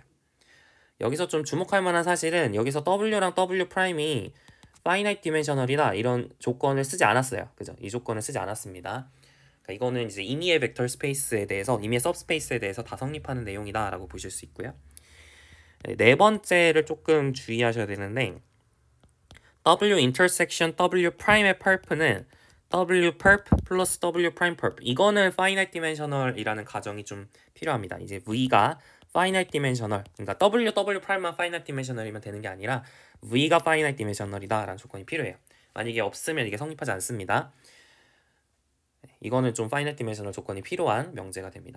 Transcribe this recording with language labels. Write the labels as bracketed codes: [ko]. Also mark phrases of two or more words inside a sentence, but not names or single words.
[ko] 여기서 좀 주목할 만한 사실은 여기서 w랑 w 프라임이 [en] finite dimensional [ko] 이다 이런 조건을 쓰지 않았어요. 그죠? 이 조건을 쓰지 않았습니다. 그러니까 이거는 이제 임의의 벡터 스페이스에 대해서 임의의 सब스페이스에 대해서 다 성립하는 내용이다라고 보실 수 있고요. 네 번째를 조금 주의하셔야 되는데 w intersection w 프라임의 펄프는 [en] w perp [ko] 플러스 [en] w prime perp [ko] 이거는 [en] finite dimensional [ko] 이라는 가정이 좀 필요합니다. 이제 v가 [en] finite dimensional [ko] 그러니까 [en] w prime [ko] 만 [en] finite dimensional [ko] 이면 되는 게 아니라 v가 [en] finite dimensional [ko] 이다 라는 조건이 필요해요. 만약에 없으면 이게 성립하지 않습니다. 이거는 좀 [en] finite dimensional [ko] 조건이 필요한 명제가 됩니다.